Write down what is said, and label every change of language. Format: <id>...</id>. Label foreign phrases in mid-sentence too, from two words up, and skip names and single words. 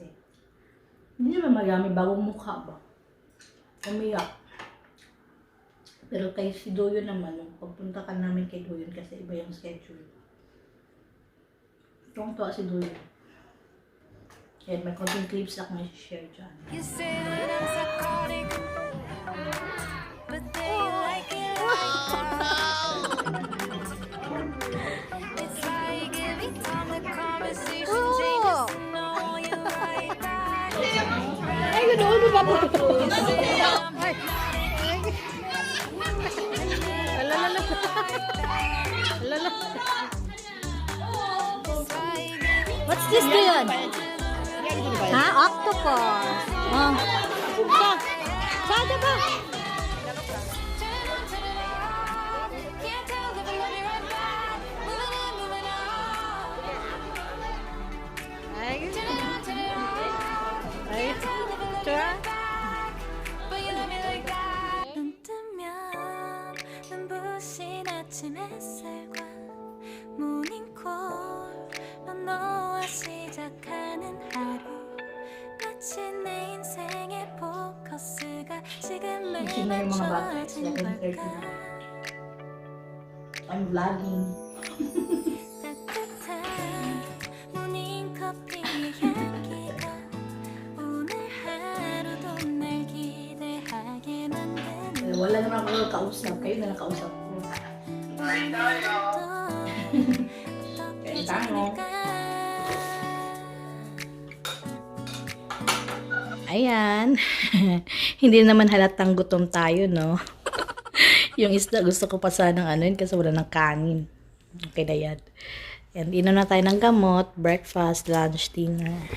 <tl>Hindi naman marami, bagong mukha ba? Umiyak. Pero kay si Doyon naman, nung pagpunta ka namin kay Doyon kasi iba yung schedule. Tuwang-tuwa si Doyon. Kaya may konting clips ako na share dyan.</tl> <en>You say that I'm psychotic, but then you like it like it's like every time the conversation changes, no, you right back.</en> <tl>Ay, ganoon ba po?</tl> <en>What's this doon? Ha? Octopus. Oh.</en> <tl>Sada ba?</tl> <en>Can't tell if I'm running right back. Moving on. Turn it on, turn it on. Can't tell if I'm running right back. But you love me like that.</en> <ko>눈 뜨면 눈부신 아침 햇살과 모닝콜로 너와 시작하는 하루. 마치 내 인생의 포커스가 지금에</ko> <tl>Gising na yung mga bata.</tl> <ko>맞춰진 11:30 걸까.</ko> <tl>na.</tl> <en>I'm vlogging.</en> <ko>따뜻한 모닝커피의 향기가 오늘 하루도 날 기대하게 만드는</ko> <tl>Wala naman ako kausap. Kayo na lang kausap ko.</tl> <ko>어떻게</ko> <tl>tango.</tl> <ko>지낼까.</ko> <tl>Ayan. Hindi naman halatang gutom tayo, no? Yung isda gusto ko pa sanang kasi wala ng kanin. Okay na yan. And inom na tayo ng gamot,</tl> <en>breakfast, lunch, dinner.</en>